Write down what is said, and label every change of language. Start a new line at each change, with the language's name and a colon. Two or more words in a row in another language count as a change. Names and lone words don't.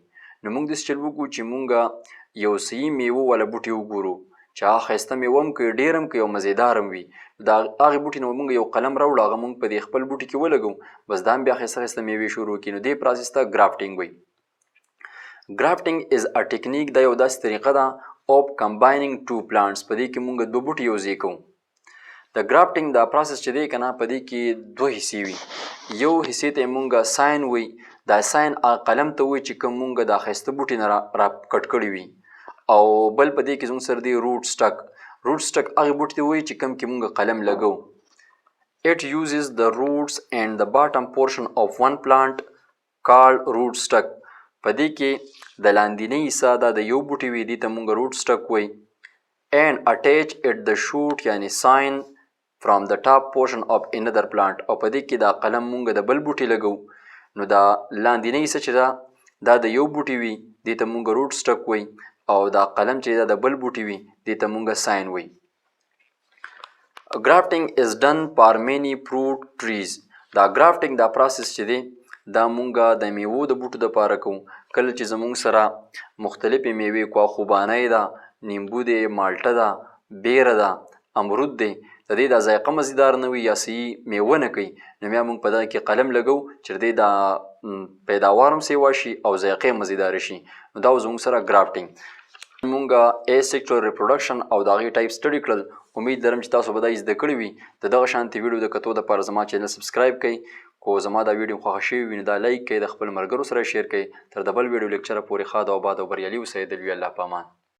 Pashto: نو موږ داسې چل وکړو چې مونږ یو صحیح میوه والا بوټي وګورو چې هغه ښایسته میوه هم کوي، ډېر هم کوي او مزېدار هم وي. د هغې بوټي نه مونږ یو قلم راوړو، هغه مونږ په دې خپل بوټي کې ولګو، بس دا هم بیا ښایسته ښایسته میوې شروع کړي. نو دې پروسس ته ګرافټینګ وایي.
English: grafting is a technique,
Pashto: دا یو داسې طریقه ده
English: of combining 2 plants.
Pashto: په دې کې مونږ 2 بوټي یوځای کوو. د ګرافټینګ دا پروسس چې دی که نه، په دې کې 2 حصې وي. یو حصې ته یې مونږ ساین وي. دا ساین قلم ته وي چې کوم مونږ دا ښایسته بوټي نه را کټ کړي وي. او بل په دې کې زموږ سره دی
English: root stock. root stock
Pashto: هغې بوټي ته وایي چې کوم کې مونږ قلم لګو.
English: It uses the roots and the bottom portion of one plant called root stock.
Pashto: په دې کې د لاندینۍ حصه دا د یو بوټي وي، دې ته مونږ
English: root stock
Pashto: وایي.
English: And attach it the shoot یعنی sign from the top portion of another plant.
Pashto: او په دې کې دا قلم مونږ د بل بوټي لګو. نو دا لاندینۍ حصه چې دا د یو بوټي وي، دې ته مونږ
English: root stock
Pashto: وایي، او دا قلم چې دا د بل بوټي وي، دې ته مونږ ساین وایي.
English: Grafting is done for many fruit trees.
Pashto: دا grafting دا پروسس چې دی دا مونږ د میوو د بوټو دپاره کوو. کله چې زمونږ سره مختلفې میوې خوبانی ده، نیمبو دی، مالټه ده، بیره ده، امرود دی، د دې دا ذایقه مزیدار نه وي یا صحیح میوه نه کوي، نو بیا مونږ په دغه کې قلم لګو چې د دې دا پیداوار هم سیوا شي او ذایقه مزیدار شي. نو دا زمونږ سره ګرافټینګ. مونږ
English: asexual reproduction
Pashto: او د هغې ټایپ سټډي کړل. امید لرم چې تاسو به دا زده کړي وي. د دغه شانتې ویډیو د کتو دپاره زما چینل سبسکرایب کړئ. کو زما دا ویډیو خوښه شوي وي نو دا لایک کړئ، د خپل ملګرو سره شیر کړئ. تر د بل ویډیو لیکچره پورې ښاد او باد او بریالي اوسئ. د لوی الله په امان.